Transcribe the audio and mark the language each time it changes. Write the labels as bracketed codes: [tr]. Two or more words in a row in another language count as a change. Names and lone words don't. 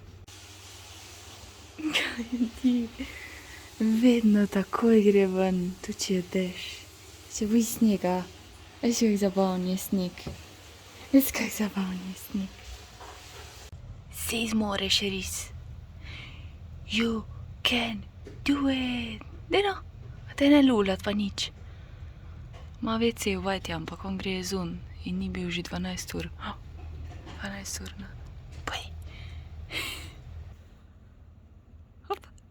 [sl] Kaj ti? Vedno takoj gre ven, tudi če je dež. Se boji snega. Veš, kak zabaven je sneg. Veš, kak zabaven je sneg. Sej zmoreš, Ris. [en] You can do it. [sl] Deno, a te ne lulat pa nič. Ma WC v vajti, ampak on gre zun in ni bil že 12 ur. 12 ur, no. Poj. Hop.